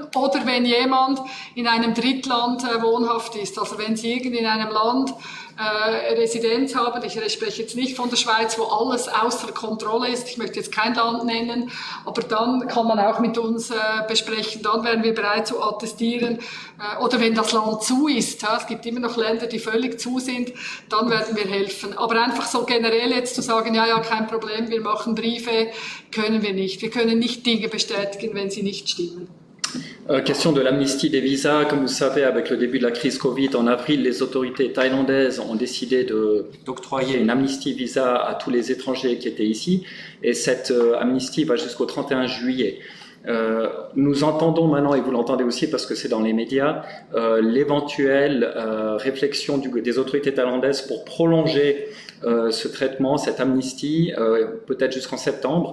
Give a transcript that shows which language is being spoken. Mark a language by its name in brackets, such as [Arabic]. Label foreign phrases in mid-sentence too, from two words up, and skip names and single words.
[German] Oder wenn jemand in einem Drittland wohnhaft ist, also wenn Sie in einem Land Residenz haben, ich spreche jetzt nicht von der Schweiz, wo alles außer Kontrolle ist, ich möchte jetzt kein Land nennen, aber dann kann man auch mit uns besprechen, dann wären wir bereit zu attestieren, oder wenn das Land zu ist, es gibt immer noch Länder, die völlig zu sind, dann werden wir helfen. Aber einfach so generell jetzt zu sagen, ja, kein Problem, wir machen Briefe, können wir nicht. Wir können nicht Dinge bestätigen, wenn sie nicht stimmen. [French] Question de l'amnistie des visas. Comme vous savez, avec le début de la crise Covid, en avril, les autorités thaïlandaises ont décidé d'octroyer une amnistie visa à tous les étrangers qui étaient ici. Et cette amnistie va jusqu'au 31 juillet. Nous entendons maintenant, et vous l'entendez aussi parce que c'est dans les médias, l'éventuelle réflexion des autorités thaïlandaises pour prolonger ce traitement, cette amnistie, peut-être jusqu'en septembre.